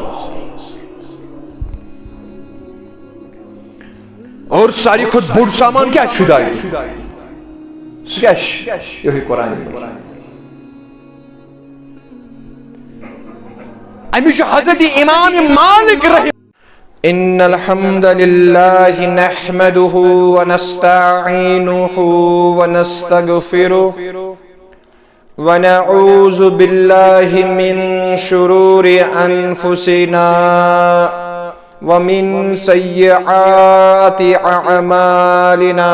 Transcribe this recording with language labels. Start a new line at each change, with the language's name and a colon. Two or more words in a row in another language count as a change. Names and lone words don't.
Kashmiri: اور ساروی کھۄتہٕ بوٚڑ سامان کیٛاہ چھُ ہدایت؟ سُہ کیٛاہ چھُ؟ یِہوٚے قرآن. أمِس چھُ حضرت امام مالک رحمہ.
Arabic: إن الحمد لله نحمده ونستعينه ونستغفره ونعوذ بالله من شرور أنفسنا ومن سيئات أعمالنا.